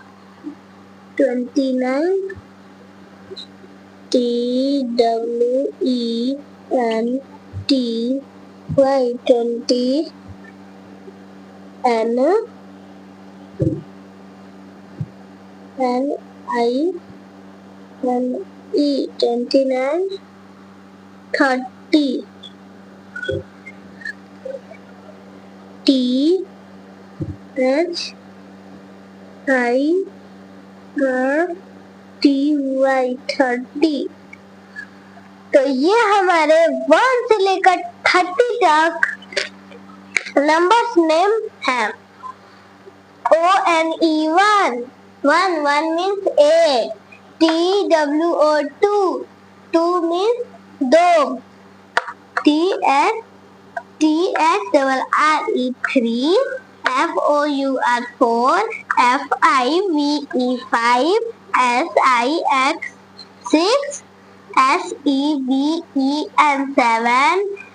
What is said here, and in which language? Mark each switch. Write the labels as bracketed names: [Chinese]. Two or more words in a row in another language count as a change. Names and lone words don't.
[English] 29 TWENTY 20 NINE 29 30 THIRTY 30। [Hindi] तो ये हमारे 1 से लेकर 30 तक [English] numbers name [Hindi] है। [English] ONE 1 means 8, TWO 2 means dog, THRRE 3, FOUR 4, FIVE 5, SIX 6, SEVEN 7,